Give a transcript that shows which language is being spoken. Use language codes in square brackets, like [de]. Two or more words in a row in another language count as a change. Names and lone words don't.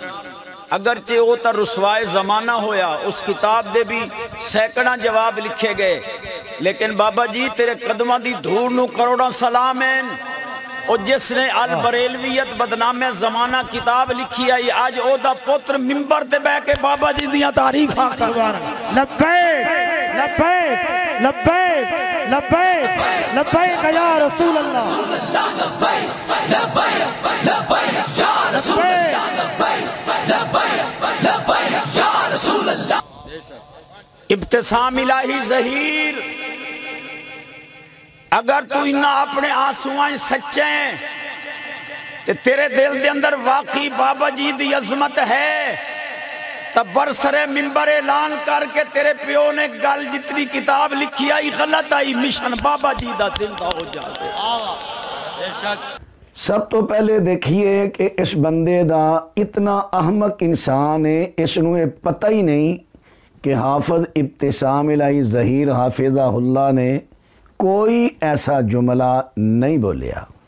[pa] ਅਗਰਚੇ ਵੋ ਤੋ ਰੁਸਵਾਏ ਜ਼ਮਾਨਾ ਹੋਇਆ, ਉਸ ਕਿਤਾਬ ਦੇ ਭੀ ਸੈਂਕੜਾ ਜਵਾਬ ਲਿਖੇ ਗਏ, ਲੇਕਿਨ ਬਾਬਾ ਜੀ ਤੇਰੇ ਕਦਮਾਂ ਦੀ ਧੂੜ ਨੂੰ ਕਰੋੜਾਂ ਸਲਾਮ ਹੈਂ। ਔਰ ਜਿਸਨੇ ਅਲ ਬਰੇਲਵੀਅਤ ਬਦਨਾਮੇ ਜ਼ਮਾਨਾ ਕਿਤਾਬ ਲਿਖੀ ਆਈ, ਅੱਜ ਓਦਾ ਪੁੱਤਰ ਮਿੰਬਰ ਤੇ ਬਹਿ ਕੇ ਬਾਬਾ ਜੀ ਦੀਆਂ ਤਾਰੀਫ਼ਾਂ ਕਰਵਾ ਰਿਹਾ। [ar] لبيك لبيك لبيك لبيك لبيك يا رسول الله، لبيك لبيك لبيك يا رسول الله، لبيك لبيك لبيك يا رسول الله. [pa] ਇਬਤਿਸਾਮ ਇਲਾਹੀ ਜ਼ਹੀਰ, ਅਗਰ ਤੂੰ ਇੰਨਾ ਆਪਣੇ ਅੰਸੂਆਂ ਸੱਚੇ ਹੈਂ ਤੇ ਤੇਰੇ ਦਿਲ ਦੇ ਅੰਦਰ ਵਾਕਈ ਬਾਬਾ ਜੀ ਦੀ ਅਜ਼ਮਤ ਹੈ, ਤਬ ਬਰਸਰੇ ਮਿੰਬਰ ਐਲਾਨ ਕਰਕੇ ਤੇਰੇ ਪਿਓ ਨੇ ਗੱਲ ਜਿਤਨੀ ਕਿਤਾਬ ਲਿਖੀ ਆਈ ਗ਼ਲਤ ਆਈ, ਮਿਸ਼ਨ ਬਾਬਾ ਜੀ ਦਾ ਜ਼ਿੰਦਾ ਹੋ ਜਾਤੇ। ਸਭ ਤੋਂ ਪਹਿਲੇ ਦੇਖੀਏ ਕਿ ਇਸ ਬੰਦੇ ਦਾ ਇਤਨਾ ਅਹਮਕ ਇਨਸਾਨ ਹੈ, ਇਸਨੂੰ ਪਤਾ ਹੀ ਨਹੀਂ ਕਿ ਹਾਫ਼ਿਜ਼ ਇਬਤਿਸਾਮ ਇਲਾਹੀ ਜ਼ਹੀਰ ਹਾਫ਼ਿਜ਼ਹੁੱਲਾਹ ਨੇ ਕੋਈ ਐਸਾ ਜੁਮਲਾ ਨਹੀਂ ਬੋਲਿਆ।